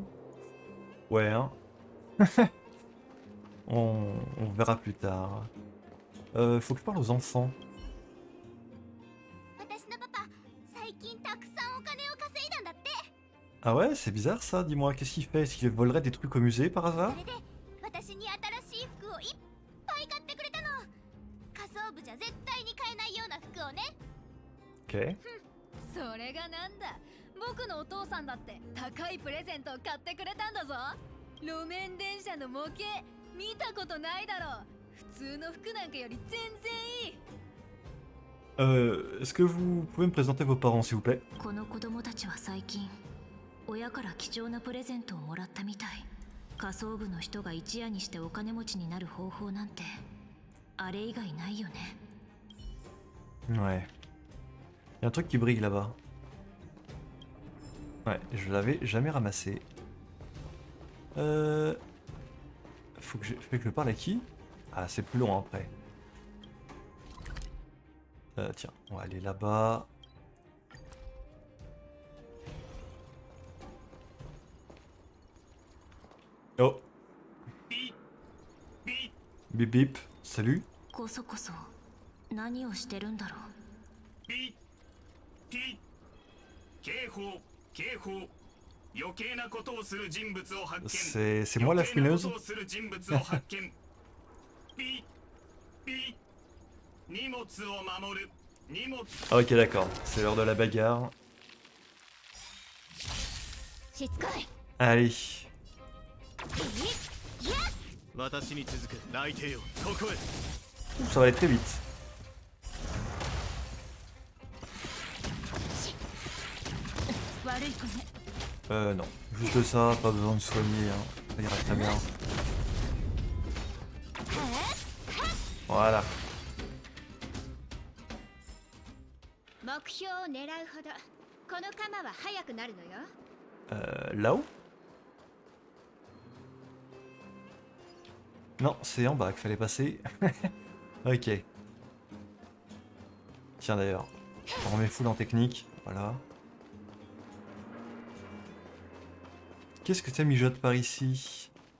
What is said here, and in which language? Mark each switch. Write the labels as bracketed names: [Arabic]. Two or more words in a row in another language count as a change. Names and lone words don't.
[French] Ouais, hein. on verra plus tard. Faut que je parle aux enfants. Ah ouais, c'est bizarre ça, dis-moi, qu'est-ce qu'il fait? Est-ce qu'il volerait des trucs au musée par hasard? Ok. [Japanese] それがなんだ、僕のお父さんだって高いプレゼントを買ってくれたんだぞ。路面電車の模型見たことないだろ。普通の服なんかより全然いい。 [French] Est-ce que vous pouvez me présenter vos parents s'il vous plaît? [Japanese] この子供たちは最近親から貴重なプレゼントをもらったみたい。仮想部の人が一夜にしてお金持ちになる方法なんてあれ以外ないよね。 [French] Ouais. Il y a un truc qui brille là-bas. Ouais, je l'avais jamais ramassé. Faut que je parle à qui? Ah, c'est plus long après. Tiens, on va aller là-bas. Oh. Bip bip, salut. [Japanese] こそこそ何をしてるんだろう。ピピ警報警報余計なことをする人物を発見 [French] C'est moi la [Japanese] 余計なこ [French] fouineuse. [Japanese] とをする人物を発見ピピ荷物を守る荷物 [French] Ah, ok, d'accord. C'est l'heure de la bagarre. [Japanese] しつこい。 [French] Allez. [Japanese] 私に続く内定よここへ [French] Ouh, ça va aller très vite. [Japanese] 悪い子ね。 [French] Non. Juste ça, pas besoin de soigner. Hein. Ça ira très bien. Voilà. [Japanese] 目標を狙うほどこの鎌は速くなるのよ。 [French] Là-haut? Non, c'est en bas qu'il fallait passer. Ok. Tiens d'ailleurs, on remet full en technique. Voilà. Qu'est-ce que ça mijote par ici?